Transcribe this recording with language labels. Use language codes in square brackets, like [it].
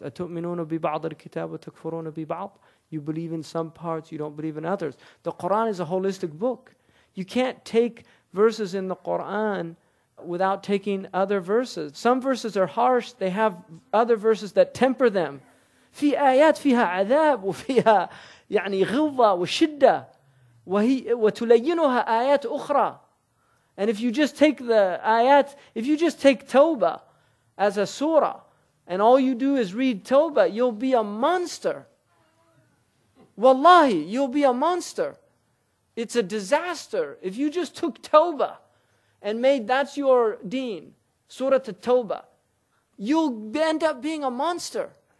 [ar] أَتُؤْمِنُونَ بِبَعْضِ الْكِتَابِ وَتَكْفُرُونَ بِبَعْضِ. [en] You believe in some parts, you don't believe in others. The Quran is a holistic book. You can't take verses in the Quran without taking other verses. Some verses are harsh, they have other verses that temper them. [ar] في آيات فيها عذاب وفيها يعني غلظة وشدة وتلينها آيات أخرى. [en] And if you just take the ayat, if you just take Tawbah as a surah, and all you do is read Tawbah, you'll be a monster. Wallahi, you'll be a monster. It's a disaster. If you just took Tawbah and made that's your deen, Surah At-Tawbah, you'll end up being a monster.